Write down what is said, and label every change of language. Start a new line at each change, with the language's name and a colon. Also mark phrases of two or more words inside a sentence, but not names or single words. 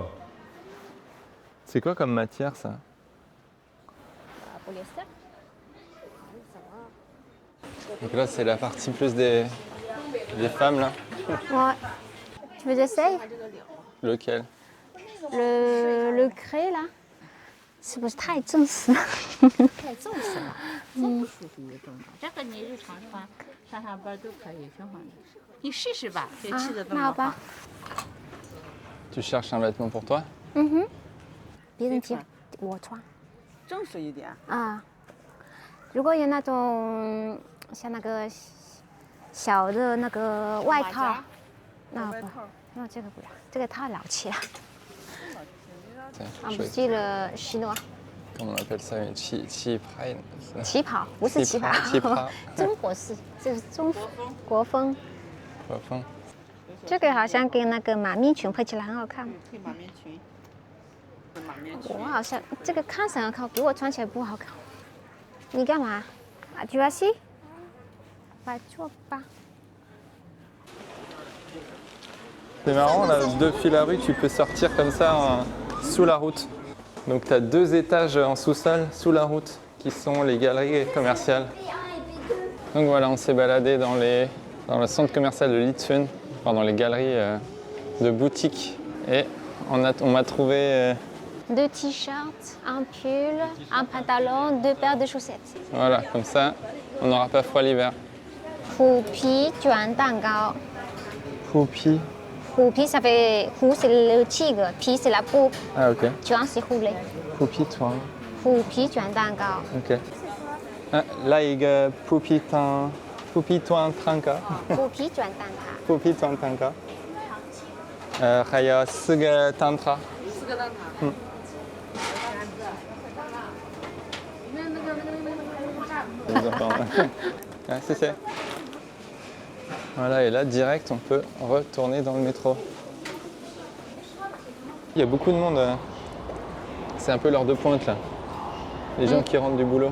French: C'est quoi comme matière, ça? Donc là, c'est la partie plus des femmes, là. Ouais. Tu veux que j'essaye? Lequel? Le cré là，
Chinese: 是不是太正式了？太正式了，这不舒服的正常。这个你日常穿，上下班都可以，挺好的。你试试吧，这气的这么好。
French: Tu cherches un vêtement pour toi?
Chinese: 别人贴我穿正式一点。啊。如果有那种像那个小的那个外套，那不，那这个不要，这个太老气了。啊，不是了，西诺。
French: Comment on appelle ça?
Chinese: 旗袍不是旗袍，中国式，这是中国风。国风。这个好像跟那个马面裙配起来很好看。配马面裙。我好像这个看起来好看，给我穿起来不好看。你干嘛？ 啊，
French: tu vas assis？
Chinese: 来坐吧。
French: C'est marrant, là, depuis la rue, tu peux sortir comme ça sous la route. Donc tu as 2 étages en sous-sol, sous la route, qui sont les galeries commerciales. Donc voilà, on s'est baladé dans le centre commercial de Litsun, enfin dans les galeries de boutiques. Et on m'a trouvé... 2 t-shirts, un pull, un pantalon, 2 paires de chaussettes. Voilà, comme ça, on n'aura pas froid l'hiver.
Chinese: 虎皮卷蛋糕。
French: Poupi. 虎皮 ça fait 虎 c'est le tigre, 皮 c'est la peau, Ah ok. 卷 c'est rouler. Poupi, toi.
Chinese: 虎皮卷蛋糕。
French: Ok. Ah, là, il y a Poupi Tuan Tranka.
Chinese: 虎皮卷蛋挞。
French: Poupi Tuan Tranka.
Chinese: 还有4个蛋挞。 4个蛋挞。
French: Ah, c'est. Voilà, et là, direct, on peut retourner dans le métro. Il y a beaucoup de monde. C'est un peu l'heure de pointe, là. Les gens qui rentrent du boulot.